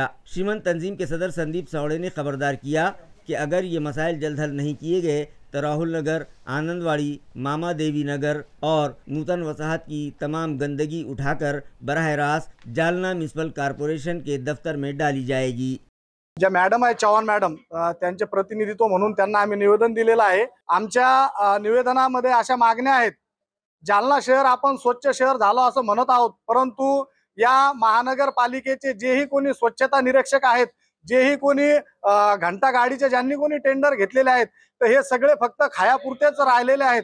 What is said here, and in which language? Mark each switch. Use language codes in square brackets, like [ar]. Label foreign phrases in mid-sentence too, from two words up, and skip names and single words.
[ur] شیمن تنظیم کے صدر سندیپ ساوڑے نے خبردار کیا کہ اگر یہ مسائل جلد حل نہیں کیے گئے تو راہل نگر، آنند واڑی، ماما دیوی نگر اور نوتن وساحت کی تمام گندگی اٹھا کر براہ راست جالنہ [en] municipal corporation [ur] کے دفتر میں ڈالی جائے گی۔ [mr] ज्या मॅडम आहे चव्हाण मॅडम, त्यांचे प्रतिनिधित्व म्हणून त्यांना आम्ही निवेदन दिलेलं आहे। आमच्या निवेदनामध्ये अशा मागण्या आहेत। जालना शहर आपण स्वच्छ शहर झालो असं म्हणत आहोत, परंतु या महानगरपालिकेचे जेही कोणी स्वच्छता निरीक्षक आहेत, जेही कोणी घंटा गाडीचे ज्यांनी कोणी टेंडर घेतलेले आहेत, तर हे सगळे फक्त खायापुरतेच राहिलेले आहेत।